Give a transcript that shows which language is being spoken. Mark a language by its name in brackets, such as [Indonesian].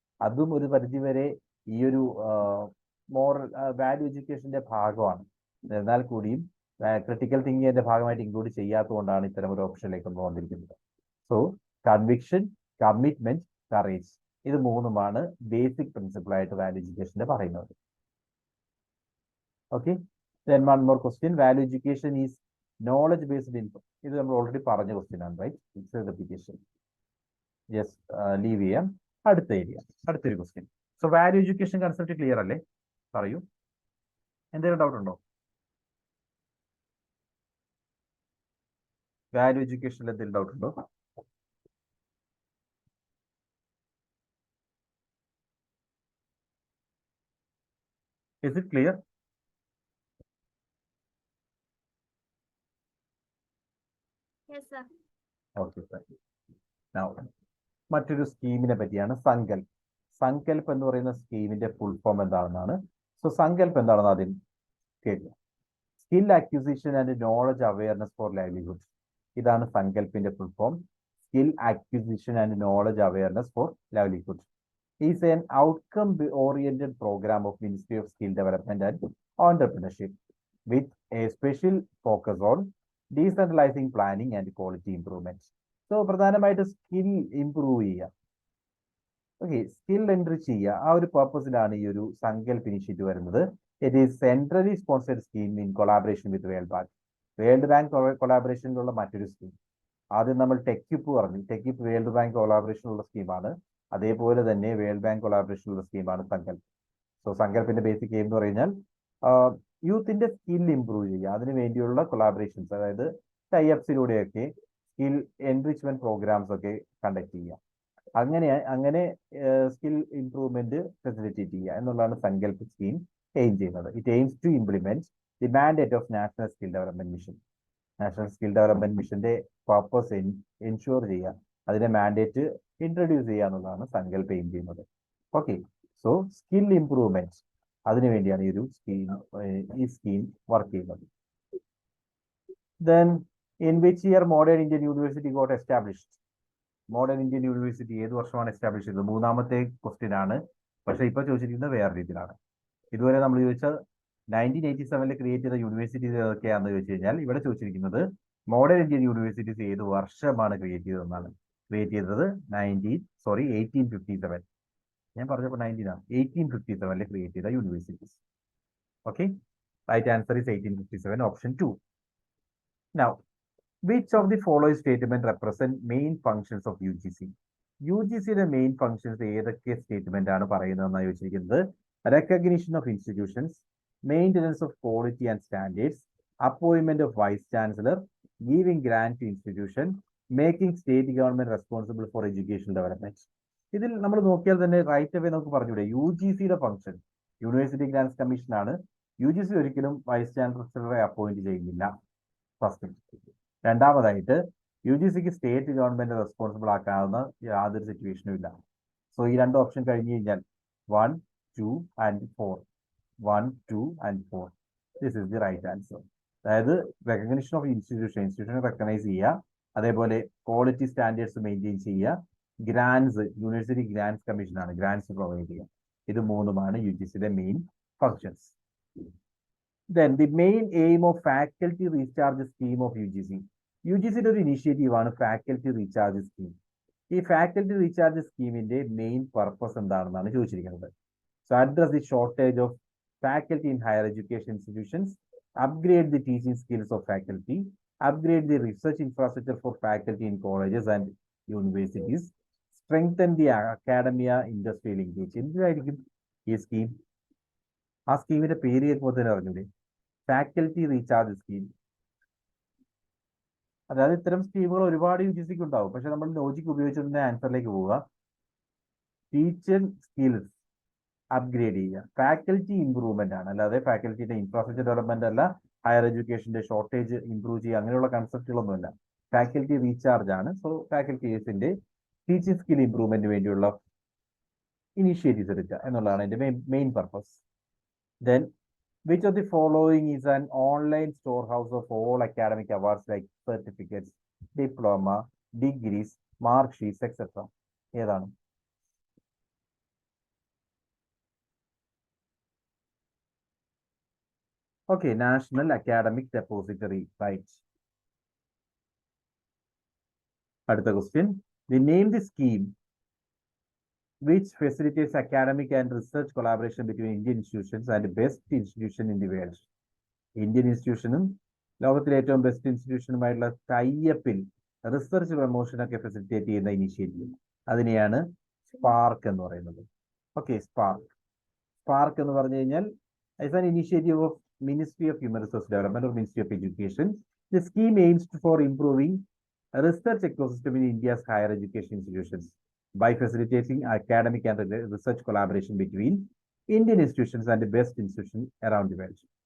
[Malayalam] അതും ഒരു പരിധിവരെ ഈ ഒരു മോറൽ വാല്യൂ എഡ്യൂക്കേഷന്റെ ഭാഗമാണ്. എന്നാൽ കൂടിയും ക്രിട്ടിക്കൽ തിങ്കിങ്ങിന്റെ ഭാഗമായിട്ട് ഇൻക്ലൂഡ് ചെയ്യാത്തതുകൊണ്ടാണ് ഇത്തരം ഒരു ഓപ്ഷനിലേക്ക് നമ്മൾ വന്നിരിക്കുന്നത്. സോ കൺവിക്ഷൻ, കമ്മിറ്റ്മെന്റ്, കറേജ് ഇത് മൂന്നുമാണ് ബേസിക് പ്രിൻസിപ്പിൾ ആയിട്ട് വാല്യൂ എഡ്യൂക്കേഷന്റെ പറയുന്നത്. [English] Okay, then one more question. Value education is knowledge based info. [Malayalam] ഇത് നമ്മൾ ഓൾറെഡി പറഞ്ഞ ക്വസ്റ്റ്യൻ ആണ്, right? [English] It's a repetition. [Malayalam] Just leave ചെയ്യാം. അടുത്തൊരു question. So value education concept clear അല്ലേ? പറയൂ, എന്തെങ്കിലും ഡൗട്ട് ഉണ്ടോ? വാല്യൂ എഡ്യൂക്കേഷനിൽ എന്തെങ്കിലും ഡൗട്ട് ഉണ്ടോ? [English] Is it clear? Yes, sir. Okay, sir. [Malayalam] Now, മറ്റൊരു സ്കീമിനെ പറ്റിയാണ് സങ്കൽപ്. സങ്കൽപ് എന്ന് പറയുന്ന സ്കീമിന്റെ ഫുൾ ഫോം എന്താണെന്നാണ്. സോ സങ്കൽപ് എന്താണെന്ന് ആദ്യം കേൾക്കുക. Skill acquisition and knowledge awareness four livelihood. ഇതാണ് സങ്കൽപിന്റെ full form. [English] Skill acquisition and knowledge awareness for livelihood is an outcome oriented program of Ministry of Skill Development and Entrepreneurship with a special focus on decentralizing planning and quality improvement. [Malayalam] So പ്രധാനമായിട്ട് skill improve ചെയ്യുക, okay, skill entry ചെയ്യുക, ആ ഒരു പർപ്പസിലാണ് ഈ ഒരു Sankalp initiative വരുന്നത്. [English] It is centrally sponsored scheme in collaboration with World Bank. [Malayalam] World bank കൊളാബറേഷനിലുള്ള മറ്റൊരു scheme. ആദ്യം നമ്മൾ ടെക്കിപ്പ് പറഞ്ഞു. ടെക്കിപ്പ് വേൾഡ് ബാങ്ക് കൊളാബറേഷനുള്ള സ്കീമാണ്. അതേപോലെ തന്നെ വേൾഡ് ബാങ്ക് കൊളാബറേഷനുള്ള സ്കീമാണ് സങ്കൽപ്. സോ സങ്കൽപിന്റെ ബേസിക് എയിം എന്ന് പറഞ്ഞാൽ യൂത്തിന്റെ സ്കിൽ ഇംപ്രൂവ് ചെയ്യുക, അതിനു വേണ്ടിയുള്ള കൊളാബറേഷൻസ്, അതായത് ടൈഅപ്സിലൂടെയൊക്കെ സ്കിൽ എൻറിച്ച്മെന്റ് പ്രോഗ്രാംസ് ഒക്കെ കണ്ടക്ട് ചെയ്യുക. അങ്ങനെ സ്കിൽ ഇംപ്രൂവ്മെന്റ് ഫെസിലിറ്റേറ്റ് ചെയ്യുക എന്നുള്ളതാണ് സങ്കല്പ് സ്കീം എയിം ചെയ്യുന്നത്. [English] It aims to implement the mandate of National Skill Development Mission. [Malayalam] National skill development മിഷന്റെ പർപ്പസ് എൻഷുർ ചെയ്യുക, അതിന്റെ മാൻഡേറ്റ് ഇൻട്രൊഡ്യൂസ് ചെയ്യുക എന്നുള്ളതാണ് സങ്കല്പ് എയിം ചെയ്യുന്നത്. ഓക്കെ, സോ സ്കിൽ ഇംപ്രൂവ്മെന്റ് അതിനുവേണ്ടിയാണ് ഈ സ്കീം വർക്ക് ചെയ്യുന്നത്. [English] Then, in which year Modern Indian University got established? [Malayalam] Modern Indian university ഏത് വർഷമാണ് എസ്റ്റാബ്ലിഷ് ചെയ്തത്? മൂന്നാമത്തെ ക്വസ്റ്റ്യൻ ആണ്, പക്ഷെ ഇപ്പൊ ചോദിച്ചിരിക്കുന്നത് വേറെ രീതിയിലാണ്. ഇതുവരെ നമ്മൾ ചോദിച്ച 1987 ക്രിയേറ്റ് ചെയ്ത യൂണിവേഴ്സിറ്റീസ് ഏതൊക്കെയാണെന്ന് ചോദിച്ചു കഴിഞ്ഞാൽ ഇവിടെ ചോദിച്ചിരിക്കുന്നത് മോഡേൺ ഇന്ത്യൻ യൂണിവേഴ്സിറ്റീസ് ഏത് വർഷമാണ് ക്രിയേറ്റ് ചെയ്തതെന്നാണ്. ക്രിയേറ്റ് ചെയ്തത് 1857. ഞാൻ പറഞ്ഞപ്പോൾ 19 ആണ്. 1857 ക്രിയേറ്റ് ചെയ്ത universities. Okay, [English] Right answer is 1857, option 2. Now, which of the following statement represent main functions of UGC? [Malayalam] UGCയുടെ main functions ഏതൊക്കെ സ്റ്റേറ്റ്മെന്റ് ആണ് പറയുന്നതെന്നാണ് ചോദിച്ചിരിക്കുന്നത്. [English] Recognition of institutions, maintenance of quality and standards, appointment of vice chancellor, giving grant to institution, making state government responsible for education development. [Malayalam] ഇതിൽ നമ്മൾ നോക്കിയാൽ തന്നെ right away നമുക്ക് പറഞ്ഞൂടെ UGCയുടെ function university grants commission ആണ്. UGC ഒരിക്കലും വൈസ് ചാൻസലറെ അപ്പോയിന്റ് ചെയ്യുന്നില്ല. First. രണ്ടാമതായിട്ട് UGCക്ക് സ്റ്റേറ്റ് ഗവൺമെന്റ് റെസ്പോൺസിബിൾ ആക്കാവുന്ന യാതൊരു സിറ്റുവേഷനും ഇല്ല. സോ ഈ രണ്ട് ഓപ്ഷൻ കഴിഞ്ഞു കഴിഞ്ഞാൽ [English] 1, 2 and 4. 1, 2 and 4. This is the right answer. [Malayalam] അതായത് റെക്കഗ്നിഷൻ ഓഫ് ഇൻസ്റ്റിറ്റ്യൂഷനെ റെക്കഗ്നൈസ് ചെയ്യുക, അതേപോലെ ക്വാളിറ്റി സ്റ്റാൻഡേർഡ്സ് മെയിൻറ്റെയിൻ ചെയ്യുക, ഗ്രാൻസ് യൂണിവേഴ്സിറ്റി ഗ്രാൻസ് കമ്മീഷനാണ് ഗ്രാൻസ് പ്രൊവൈഡ് ചെയ്യുക. ഇത് മൂന്നുമാണ് UGCയുടെ main functions. [English] Then the main aim of faculty recharge scheme of UGC. [Malayalam] UGCയുടെ ഒരു ഇനീഷ്യേറ്റീവ് ആണ് ഫാക്കൽറ്റി റീചാർജ് സ്കീം. ഈ ഫാക്കൽറ്റി റീചാർജ് സ്കീമിന്റെ മെയിൻ പർപ്പസ് എന്താണെന്നാണ് ചോദിച്ചിരിക്കുന്നത്. [English] So address the shortage of faculty in higher education institutions, upgrade the teaching skills of faculty, upgrade the research infrastructure for faculty in colleges and universities, strengthen the academia industry linkage. [Malayalam] എന്തായിരിക്കും ഈ scheme? ആ സ്കീമിന്റെ പേര് കേൾക്കുമ്പോൾ തന്നെ അറിഞ്ഞൂടെ, faculty recharge scheme. അതായത് ഇത്തരം സ്കീമുകൾ ഒരുപാട് UGCക്ക് ഉണ്ടാവും, പക്ഷെ നമ്മൾ ലോജിക്ക് ഉപയോഗിച്ചതിന്റെ ആൻസറിലേക്ക് പോവുക. ടീച്ചർ സ്കിൽസ് അപ്ഗ്രേഡ് ചെയ്യുക, ഫാക്കൽറ്റി ഇംപ്രൂവ്മെന്റ് ആണ്, അല്ലാതെ ഫാക്കൽറ്റിയുടെ ഇൻഫ്രാസ്ട്രക്ചർ ഡെവലപ്മെന്റ് അല്ല, ഹയർ എഡ്യൂക്കേഷന്റെ ഷോർട്ടേജ് ഇംപ്രൂവ് ചെയ്യുക, അങ്ങനെയുള്ള കൺസെപ്റ്റുകളൊന്നുമല്ല. ഫാക്കൽറ്റി റീചാർജ് ആണ്. സോ ഫാക്കൽറ്റീസിന്റെ ടീച്ചിങ് സ്കിൽ ഇംപ്രൂവ്മെന്റിന് വേണ്ടിയുള്ള ഇനീഷ്യേറ്റീവ്സ് എടുക്കുക എന്നുള്ളതാണ് എന്റെ main purpose. [English] Then, which of the following is an online storehouse of all academic awards like certificates, diploma, degrees, mark sheets, etc.? [Malayalam] ഏതാണ്? [English] Okay, National Academic Depository, right. [Malayalam] അടുത്ത question. [English] Name the scheme which facilitates academic and research collaboration between Indian institutions and best institution in the world. [Malayalam] Indian ഇൻസ്റ്റിറ്റ്യൂഷനും ലോകത്തിലെ ഏറ്റവും best ഇൻസ്റ്റിറ്റ്യൂഷനുമായിട്ടുള്ള ടൈപ്പിൽ research promotion ഒക്കെ facilitate ചെയ്യുന്ന initiative, അതിനെയാണ് spark എന്ന് പറയുന്നത്. [English] okay, [Malayalam] spark എന്ന് പറഞ്ഞു കഴിഞ്ഞാൽ [English] It's an initiative of Ministry of Human Resource Development or Ministry of Education. The scheme aims for improving research ecosystem in India's higher education institutions by facilitating academic and research collaboration between Indian institutions and the best institutions around the world.